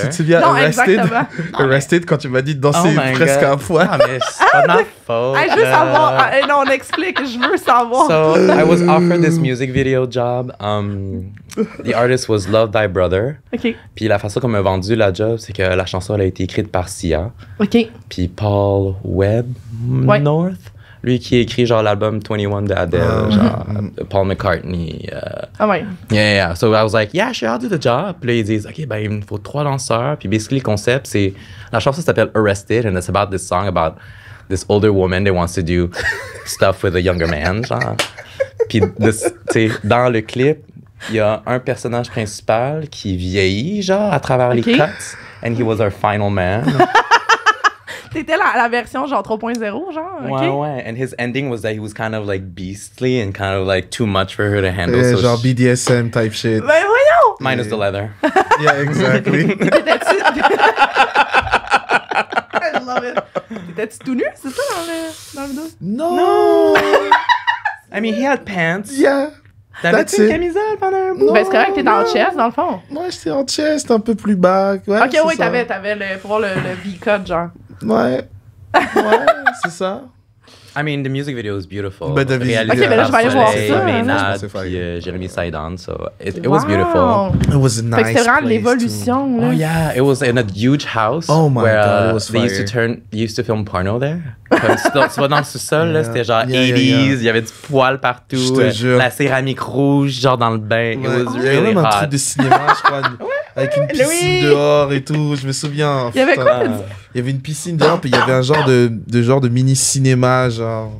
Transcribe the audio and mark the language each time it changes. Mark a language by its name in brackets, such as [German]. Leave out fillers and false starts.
[French] Tu te souviens Arrested quand tu m'as dit de danser presque à poil? Ah, mais c'est pas ma faute. Je veux savoir. Non, on explique. Je veux savoir. [English] So, I was offered this music video job. The artist was Love Thy Brother. [French] OK. Puis la façon qu'on m'a vendu la job, c'est que la chanson elle a été écrite par Sia. OK. Puis Paul Webb North, lui qui a écrit genre l'album 21 de Adele, genre Paul McCartney. Yeah. [English] So I was like, yeah, sure, I'll do the job. [French] Puis là, ils disent, OK, ben il me faut 3 danseurs. Puis basically, le concept, c'est... La chanson s'appelle Arrested, [English] and it's about this song about this older woman that wants to do stuff with a younger man, genre. [French] Puis, tu sais, dans le clip, il y a un personnage principal qui vieillit, genre, à travers les cuts. [English] And he was our final man. [French] T'étais la version, genre, 3.0, genre? Ouais. [English] And his ending was that he was kind of, like, beastly and kind of, like, too much for her to handle. So genre BDSM type shit. [French] Ben voyons! [English] Minus the leather. Yeah, exactly. I love it. [French] T'étais-tu tout nu, c'est ça, dans le vidéo? [English] No! I mean, he had pants. Yeah. [French] T'avais-tu une camisole pendant un bout? Ben, c'est correct, t'es en chest, dans le fond. Moi, j'étais en chest, un peu plus bas. Ouais, OK, oui, t'avais pour voir le V-cut, genre. Ouais, c'est ça. [English] I mean, the music video is beautiful. But the [French] OK, ben là, je vais aller voir ça. [English] Maynard, puis Jeremy Sidon, so it was beautiful. It was a nice place. [French] C'était vraiment l'évolution, là. [English] Oh, yeah. It was in a huge house. Oh, my God, it was they used to film porno there. [French] Comme tu vas dans le sous-sol, là, c'était genre 80s, il y avait du poil partout. Je te jure. La céramique rouge, genre dans le bain. Il y avait même un truc de cinéma, je crois, avec une piscine dehors et tout. Je me souviens. Il y avait quoi? Il y avait une piscine dehors, puis il y avait un genre de mini-cinéma, genre.